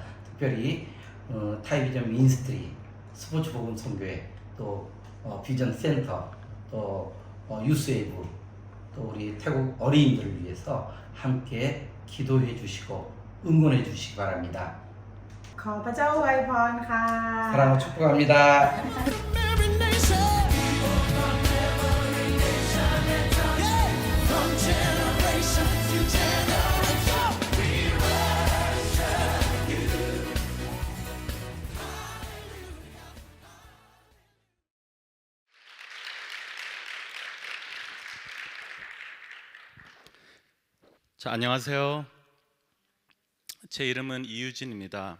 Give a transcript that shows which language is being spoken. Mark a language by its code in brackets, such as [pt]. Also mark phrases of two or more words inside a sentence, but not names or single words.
[ko] 특별히 타이비전 민스트리, 스포츠 복음 선교회, 또 비전 센터, 또 유스웨이브, 또 우리 태국 어린이들을 위해서 함께 기도해 주시고 응원해 주시기 바랍니다. [th] ขอพระเจ้าอวยพรค่ะ [ko] 사랑하고 축복합니다. [en] Every nation. Yeah. From generation to generation. We worship you. [ko] 자, 안녕하세요. 제 이름은 이유진입니다.